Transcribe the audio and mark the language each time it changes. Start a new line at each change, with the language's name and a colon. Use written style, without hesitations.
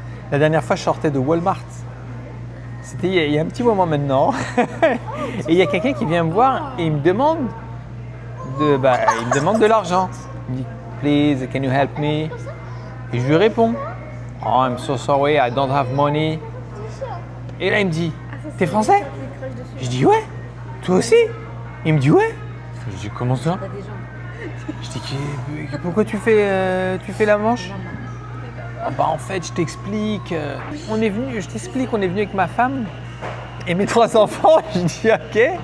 French: La dernière fois, je sortais de Walmart. C'était il y a un petit moment maintenant. Et il y a quelqu'un qui vient me voir et il me demande de l'argent. Il me dit,
English: please, can you help me?
French: Et je lui réponds,
English: oh, I'm so sorry, I don't have money.
French: Et là, il me dit, t'es français? Je dis, ouais. Toi aussi? Il me dit, ouais. Je dis, comment ça? Je dis, pourquoi tu fais la manche? Ah bah en fait, je t'explique. Je t'explique, on est venu avec ma femme et mes 3 enfants. Je dis ok.